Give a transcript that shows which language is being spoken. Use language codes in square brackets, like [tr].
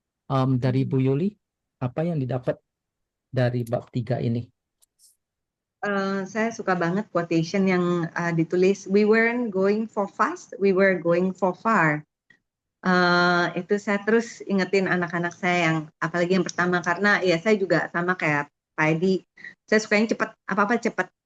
[id] Dari Bu Yuli, apa yang didapat dari bab 3 ini? Saya suka banget quotation yang ditulis, [en] we weren't going for fast, we were going for far. [id] Itu saya terus ingetin anak-anak saya yang, apalagi yang pertama, karena ya saya juga sama kayak Pak Edi, saya sukanya cepat, apa-apa cepat.